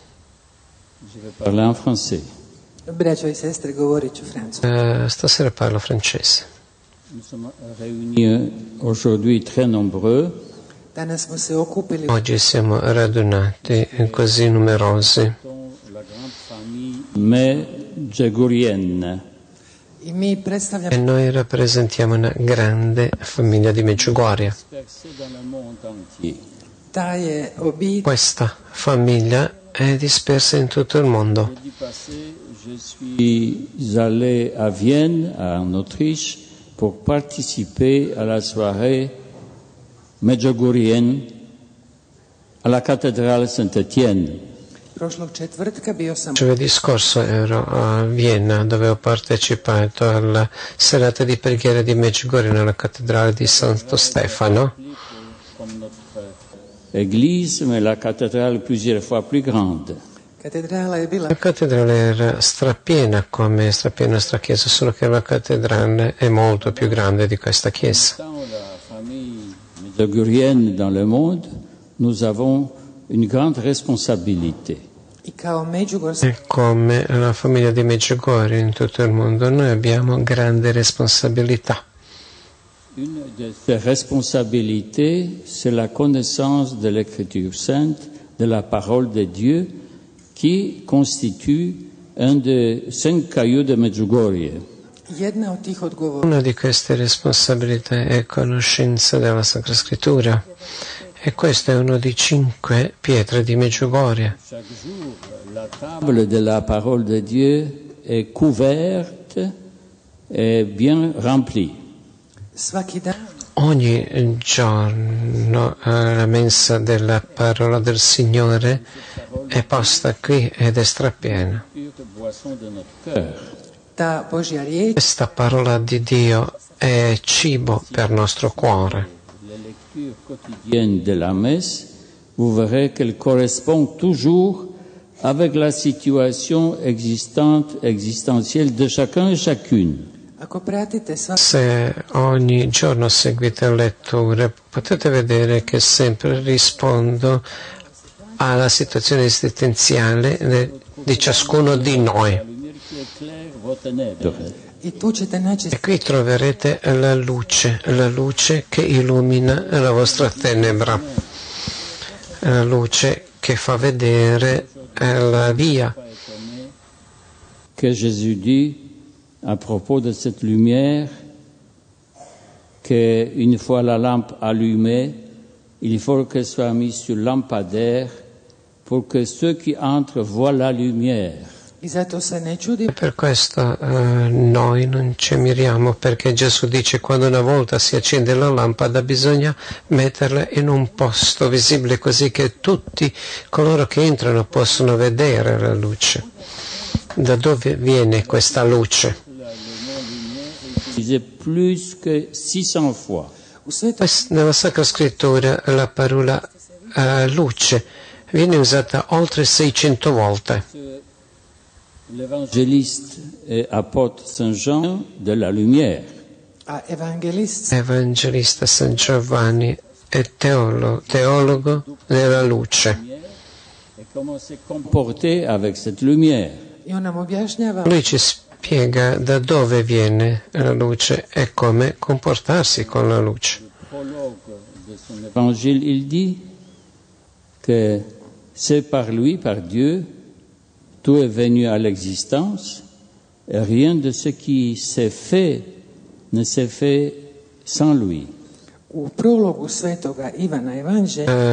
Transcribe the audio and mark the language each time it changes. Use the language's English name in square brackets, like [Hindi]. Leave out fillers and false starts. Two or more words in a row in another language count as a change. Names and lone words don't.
[French] parler en français. [Croatian] Braćo i sestre, govorit ću francusku. [Italian] Stasera parlo francese. [French] Nous sommes réunis aujourd'hui très nombreux. [Croatian] Danas smo se okupili [Italian] Oggi siamo radunati così numerosi [French] La grande famille Medjugorjene. [Croatian] i mi [Italian] e [Croatian] predstavljamo [Italian] noi rappresentiamo una grande famiglia di Medjugorje. [French] Dispersés dans le monde entier. [Croatian] ta je obitelj. [Italian] Questa famiglia è dispersa in tutto il mondo. [French] Jeudi passé, je suis allé à Vienne, en Autriche, pour participer à la soirée Medjugorjene à la cathédrale Saint-Étienne. [Croatian] Prošlog četvrtka bio sam [Italian] Giovedì scorso ero a Vienna dove ho partecipato alla serata di preghiera di Medjugorje nella cattedrale di Santo Stefano. [French] Comme notre église, mais la cathédrale plusieurs fois plus grande. [Croatian] Katedrala je bila [Italian] La cattedrale era strapiena come è strapiena nostra chiesa, solo che la cattedrale è molto più grande di questa chiesa. [French] Dans la famille medjugorjene dans le monde, nous avons une grande responsabilité. [Croatian] i kao međugorska [Italian] E come la famiglia di Medjugorje in tutto il mondo, noi abbiamo grande responsabilità. [French] Une de ces responsabilités, c'est la connaissance de l'Écriture sainte, de la parole de Dieu, qui constitue un des 5 cailloux de Medjugorje. [Croatian] jedna od tih odgovora [Italian] Una di queste responsabilità è conoscenza della Sacra Scrittura. E questo è uno di 5 pietre di Medjugorje. [French] Chaque jour, la table de la parole de Dieu est couverte et bien remplie. [Croatian] svaki dan [Italian] Ogni giorno la mensa della parola del Signore è posta qui ed è strapiena. [French] Pure boisson de notre cœur. [Croatian] ta Božja riječ [Italian] Questa parola di Dio è cibo per nostro cuore. [French] Les lectures quotidiennes de la messe, vous verrez qu'elle correspond toujours avec la situation existentielle de chacun et chacune. [Croatian] ako pratite sva [Italian] Se ogni giorno seguite le letture potete vedere che sempre rispondo alla situazione esistenziale di ciascuno di noi. [French] La lumière qui éclaire vos ténèbres. [Croatian] i tu ćete naći [Italian] E qui troverete la luce che illumina la vostra tenebra, la luce che fa vedere la via. [French] Que Jésus dit à propos de cette lumière, qu'une fois la lampe allumée, il faut qu'elle soit mise sur lampadaire pour que ceux qui entrent voient la lumière. [Croatian] I zato se ne čudi [Italian] Per questo noi non ci miriamo, perché Gesù dice quando una volta si accende la lampada bisogna metterla in un posto visibile così che tutti coloro che entrano possono vedere la luce. Da dove viene questa luce? [French] Utilisé plus que 600 fois. [Croatian] u Svetoj [Italian] Nella Sacra Scrittura la parola luce viene usata oltre 600 volte. [French] L'évangéliste et apôtre Saint Jean de la lumière. [Croatian] a evangelist [Italian] Evangelista San Giovanni è teologo della luce. [French] Et comment se comporter avec cette lumière. [Croatian] i on nam objašnjava [Italian] Lui ci spiega da dove viene la luce e come comportarsi con la luce. [French] Prologue de son évangile, il dit que c'est par lui, par Dieu, tout est venu à l'existence et rien de ce qui s'est fait ne s'est fait sans lui. [Croatian] u prologu svetoga Ivana Evanđelja